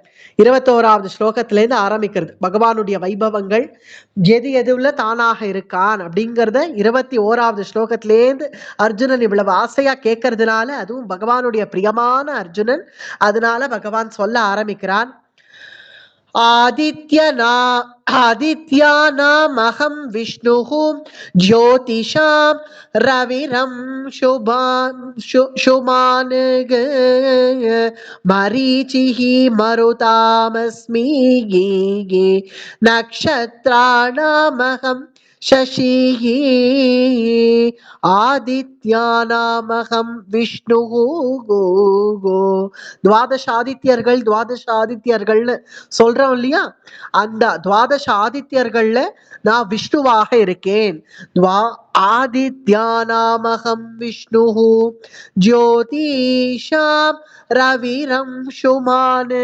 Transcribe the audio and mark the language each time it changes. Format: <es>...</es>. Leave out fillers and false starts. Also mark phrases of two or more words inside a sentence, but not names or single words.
<ta>21வது ஸ்லோகத்துல இருந்து ஆரம்பிக்கிறது பகவானுடைய வைபவங்கள், எது எதுல தானாக இருக்கான் அப்படிங்கிறத 21வது ஸ்லோகத்திலேருந்து அர்ஜுனன் இவ்வளவு ஆசையா கேட்கறதுனால, அதுவும் பகவானுடைய பிரியமான அர்ஜுனன், அதனால பகவான் சொல்ல ஆரம்பிக்கிறான்.</ta> <sa>आदित्यानामहं विष्णुः ज्योतिषां रविरं शुभान् मरीचिः मरुतामस्मि नक्षत्राणामहं शशिः आदित्यानामहं विष्णुः</sa> <ta>துவாதச ஆதித்யர்கள்னு சொல்றோம் இல்லையா, அந்த துவாதச ஆதித்யர்கள்ல நான் விஷ்ணுவாக இருக்கேன்.</ta> <sa>आदित्यानामहं विष्णुः ज्योतिषां रविरं शुमान्.</sa>